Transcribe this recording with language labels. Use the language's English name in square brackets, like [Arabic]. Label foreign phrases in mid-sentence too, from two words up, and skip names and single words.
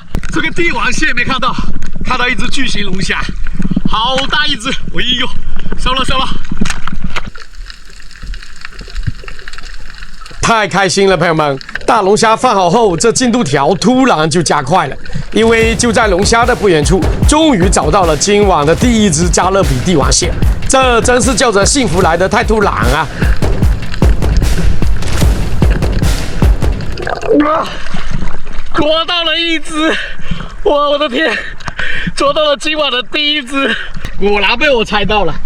[Chinese] 這個帝王蟹沒看到，看到一隻巨型龍蝦，好大一隻，哎呦，收了。太開心了，朋友們！大龍蝦放好後，這進度條突然就加快了，因為就在龍蝦的不遠處，終於找到了今晚的第1隻加勒比帝王蟹。這真是叫着幸福來得太突然啊！捉到了一只！哇，我的天，捉到了今晚的第一只，果然被我猜到了。